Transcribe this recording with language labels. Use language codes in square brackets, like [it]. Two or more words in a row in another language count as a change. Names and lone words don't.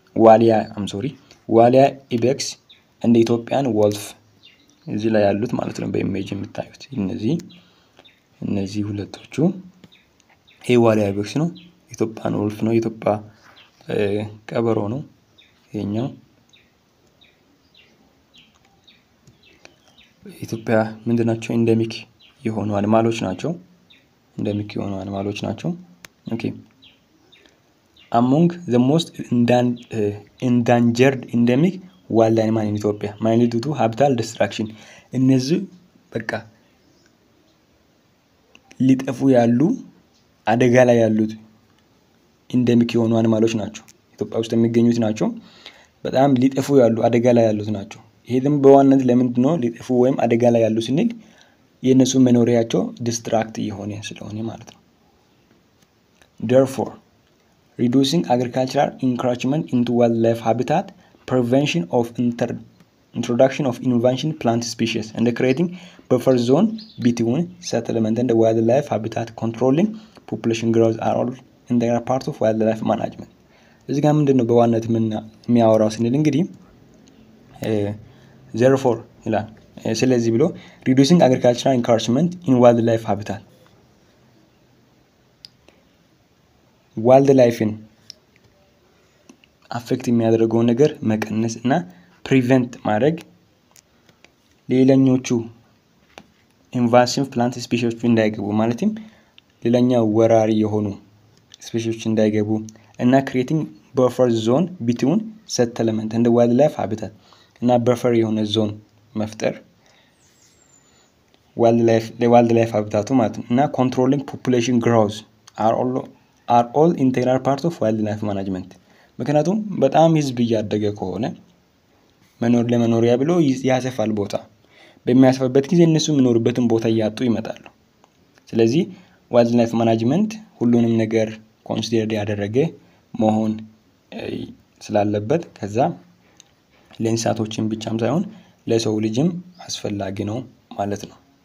[am] ዋሊያ ኢቤክስ እንደ [en] Ethiopian wolf [am] እዚህ ላይ ያሉት ማለት ነው በኢሜጅ የምታዩት እነዚህ ሁለቶቹ ዋሊያ ኢቤክስ ነው [en] Ethiopian wolf [am] ነው ኢትዮጵያ ቀበሮ ነው ይሄኛው ኢትዮጵያ ምንድናቸው ኢንደሚክ የሆኑ አኒማሎች ናቸው ኦኬ [en] among the most endangered endemic wild animal in Ethiopia mainly due to habitat destruction [am] እነዚህ በቃ ሊጠፉ ያሉ አደጋ ላይ ያሉት ኢንደሚክ የሆኑ አኒማሎች ናቸው ኢትዮጵያ ውስጥ የሚገኙት ናቸው በጣም ሊጠፉ ያሉ አደጋ ላይ ያሉት ናቸው ይሄም በዋናነት ለምንድን ነው ሊጠፉ ወይም አደጋ ላይ ያሉ ስንል የነሱ መኖሪያቸው ዲስትራክት የሆነ ስለሆነ ማለት ነው therefore [en] reducing agricultural encroachment into wildlife habitat prevention of introduction of invasive plant species and creating buffer zone between settlement and the wildlife habitat controlling population growth are all integral part of wildlife management [am] እዚህ ጋር ምንድነው በዋናነት የሚያወራው ስንል እንግዲህ therefore ይላል ስለዚህ ብሎ [en] reducing agricultural encroachment in wildlife habitat [am] ዋይልድላይፍን አፌክት የሚያደርገው ነገር መቀነስ እና ፕሪቨንት ማድረግ ሌላኞቹ [en] invasive plant [am] ስፒሺዎች እንዳይገቡ ማለትም ሌላኛው ወራሪ የሆኑ ስፒሺዎች እንዳይገቡ እና [en] creating buffer zone between settlement and wildlife habitat [am] እና በፈር የሆነ ዞን መፍጠር [en] wildlife habitat [am] ማለት ነው እና [en] controlling population growth are all integral part of wildlife management [am] ምክንያቱም በጣም ህዝብ እያደገ ከሆነ ለመኖሪያ ብሎ ያሰፋል ቦታ በሚያስፈበት ጊዜ እነሱ የሚኖሩበትን ቦታ ያጡ ይመጣሉ ስለዚህ [en] wildlife management [am] ሁሉንም ነገር ኮንሲደር ያደረገ መሆን ስላለበት ከዛ ለእንስሳቶችን ብቻም ሳይሆን ለሰው ልጅም አስፈላጊ ነው ማለት ነው